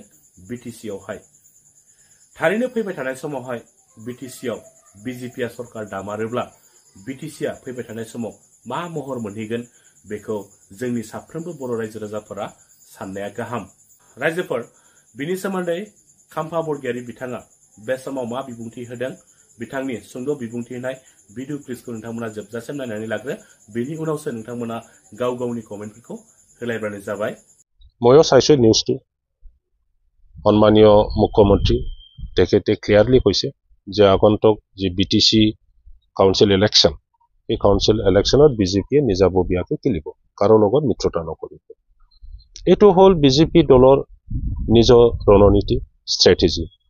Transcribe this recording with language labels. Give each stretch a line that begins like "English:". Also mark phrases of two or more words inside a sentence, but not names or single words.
Bodo: बिटिसिआवहाय थारैनो फैबाय थानाय समावहाय बिटिसिआव बिजेपिआ सरकार दामारोब्ला बिटिसिआ फैबाय थानाय समाव मा महर मोनहैगोन बेखौ जोंनि साफ्रोमबो बर' रायजो राजाफोरा साननाया गाहाम रायजोफोर बिनि सोमोन्दै खाम्फा बरगयारी बिथाङा बे समाव मा बिबुंथि होदों बिथांनि सुंद' बिबुंथि होनाय भिडिअ क्लिपखौ नोंथांमोना जोबजासिम नायनानै लाग्रो बेनि उनावसो नोंथांमोना गाव गावनि कमेन्टफोरखौ होलायबानो जाबाय
Assamese: ময়ো চাইছো নিউজটো সন্মানীয় মুখ্যমন্ত্ৰী তেখেতে ক্লিয়াৰলি কৈছে যে আগন্তুক যি বিটিসি
English: council election
Assamese: এই কাউন্সিল ইলেকশ্যনত বিজেপিয়ে নিজাববীয়াকৈ খেলিব কাৰো লগত মিত্ৰতা নকৰিব এইটো হ'ল বিজেপি দলৰ নিজৰ ৰণনীতি ষ্ট্ৰেটেজি